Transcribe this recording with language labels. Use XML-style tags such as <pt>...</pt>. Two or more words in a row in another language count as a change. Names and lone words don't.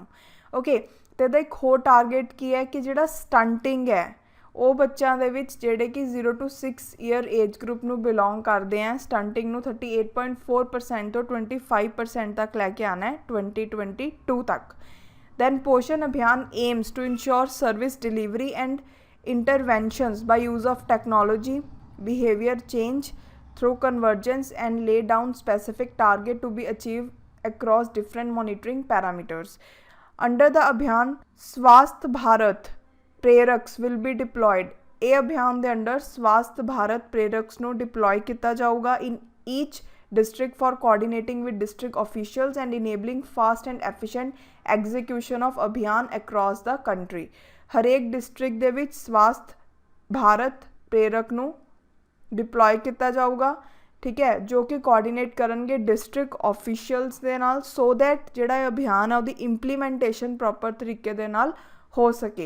<pa>ਓਕੇ, ਅਤੇ ਇਹਦਾ ਇੱਕ ਹੋਰ ਟਾਰਗੇਟ ਕੀ ਹੈ ਕਿ ਜਿਹੜਾ ਸਟੰਟਿੰਗ ਹੈ ਉਹ ਬੱਚਿਆਂ ਦੇ ਵਿੱਚ ਜਿਹੜੇ ਕਿ 0 to 6</pa> <en>year age group</en> <pa>ਨੂੰ ਬਿਲੋਂਗ ਕਰਦੇ ਹੈ, ਸਟੰਟਿੰਗ ਨੂੰ 38.4% ਤੋਂ 25% ਤੱਕ ਲੈ ਕੇ ਆਉਣਾ ਹੈ 2022 ਤੱਕ.</pa> <en>then Poshan Abhiyan aims to ensure service delivery and interventions by use of technology, behavior change through convergence and lay down specific target to be achieved across different monitoring parameters. Under the Abhiyan, Swasth Bharat Preraks will be deployed.</en> <pa>ਇਹ ਅਭਿਆਨ ਦੇ ਅੰਡਰ ਸਵਾਸਥ ਭਾਰਤ ਪ੍ਰੇਰਕਸ ਨੂੰ ਡਿਪਲੋਏ ਕੀਤਾ ਜਾਊਗਾ</pa> <en>in each district for coordinating with district officials and enabling fast and efficient execution of ਅਭਿਆਨ across the country.</en> <pa>ਹਰੇਕ ਡਿਸਟ੍ਰਿਕਟ ਦੇ ਵਿੱਚ ਸਵਾਸਥ ਭਾਰਤ ਪ੍ਰੇਰਕ ਨੂੰ ਡਿਪਲੋਏ ਕੀਤਾ ਜਾਊਗਾ, ਠੀਕ ਹੈ, ਜੋ ਕਿ ਕੋਆਰਡੀਨੇਟ ਕਰਨਗੇ</pa> <en>district officials</en> <pa>ਦੇ ਨਾਲ,</pa> <en>so that</en> <pa>ਜਿਹੜਾ ਇਹ ਅਭਿਆਨ ਆ ਉਹਦੀ ਇੰਪਲੀਮੈਂਟੇਸ਼ਨ ਪ੍ਰੋਪਰ ਤਰੀਕੇ ਦੇ ਨਾਲ ਹੋ ਸਕੇ.</pa>